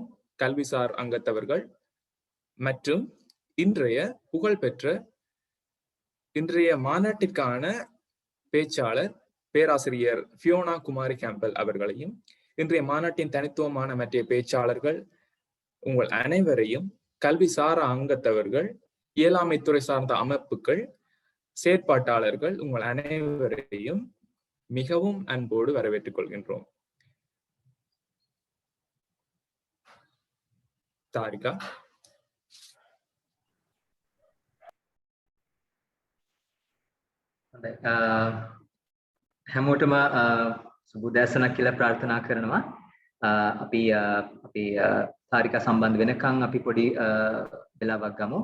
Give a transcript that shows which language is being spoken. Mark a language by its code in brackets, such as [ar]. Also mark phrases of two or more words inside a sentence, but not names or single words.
[ta] கல்விசார் அங்கத்தவர்கள் மற்றும் இன்றைய மாநாட்டிற்கான பேச்சாளர் பேராசிரியர் ஃபியோனா குமாரி கேம்பல் அவர்களையும், இன்றைய மாநாட்டின் தனித்துவமான மற்ற பேச்சாளர்கள் உங்கள் அனைவரையும், கல்விசார அங்கத்தவர்கள், இயலாமை துறை சார்ந்த அமைப்புகள், செயற்பாட்டாளர்கள் உங்கள் அனைவரையும் மிகவும் அன்போடு வரவேற்றுக் கொள்கின்றோம். தாரிகா. [si] හැමෝටම සුබෝදෑසනක් කියලා ප්‍රාර්ථනා කරනවා. අපි තාරිකා සම්බන්ධ වෙනකන් අපි පොඩි වෙලාවක් ගමු.